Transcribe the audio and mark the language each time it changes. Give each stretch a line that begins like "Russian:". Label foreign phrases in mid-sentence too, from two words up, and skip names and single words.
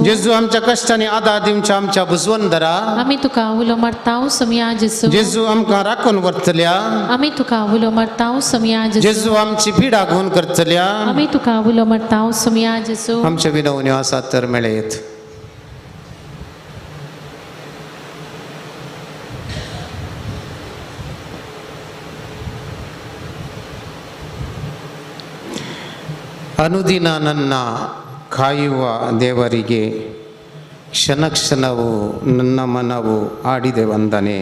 Konkani: जेजू आमच्या कश्टांनी आदार दिवच्या आमच्या बुजवंदरा, आमी तुका उलो मारता सोमिया जेजू, जेजू आमकां राखून व्हरतल्या, आमी तुका उलो मारता सोमिया जेजू, जेजू आमची पिडा घेवन करतल्या, आमी तुका उलो मारता सोमिया जेजू, आमच्यो विनवण्यो आसात तर मेळयत.
Kannada: ಅನುದಿನ ನನ್ನ ಕಾಯುವ ದೇವರಿಗೆ ಕ್ಷಣ ಕ್ಷಣವು ನನ್ನ ಮನವು ಆಡಿದೆ ವಂದನೆ.